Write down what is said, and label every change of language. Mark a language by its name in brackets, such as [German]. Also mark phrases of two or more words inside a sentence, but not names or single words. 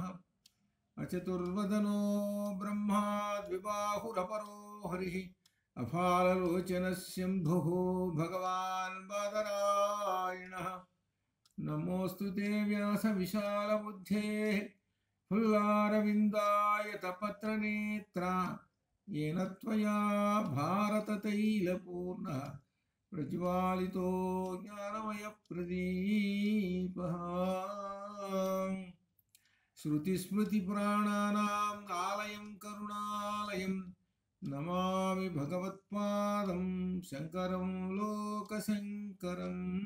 [Sanskrit] అచతుర్వదనో బ్రహ్మా ద్విబాహురపరో హరిః అఫాలలోచనశంభుః భగవాన్ బాదరాయణః. నమోऽस्तु ते వ్యాస విశాలబుద్ధేః ఫుల్లారవిందాయతపత్రనేత్ర येन त्वया भारततैलपूर्णः प्रज्वालितो ज्ञानमयप्रदीपः. श्रुतिस्मृतिपुराणानाम् आलयं करुणालयं नमामि भगवत्पादं शङ्करं लोकशङ्करम्.